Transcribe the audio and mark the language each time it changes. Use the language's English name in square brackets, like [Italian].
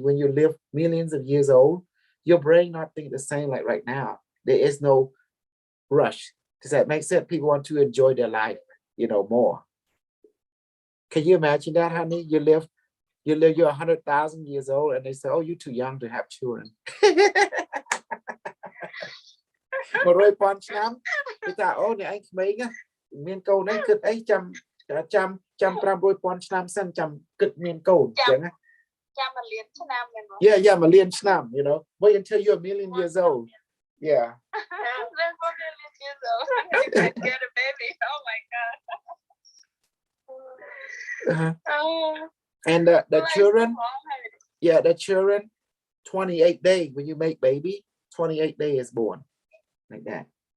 [English] When you live millions of years old, your brain not think the same like right now. There is no rush. Does that make sense? People want to enjoy their life, you know, more. Can you imagine that, honey? You're 100,000 years old, and they say, "Oh, you're too young to have children." [Khmer] 100,000 ឆ្នាំគេថាអូអ្នកឯងក្មេងមានកូនឯងគិតអីចាំ500,000 ឆ្នាំសិនចាំគិតមានកូនអញ្ចឹងណា ចាំ1លានឆ្នាំមែនបង [English] Yeah, [Khmer] 1លានឆ្នាំ [English] you know. Wait until you're a million years old. Yeah. That's 1 million years old. You can get a baby. Oh my god. And the children, the children, 28 days when you make baby, 28 days is born, like that.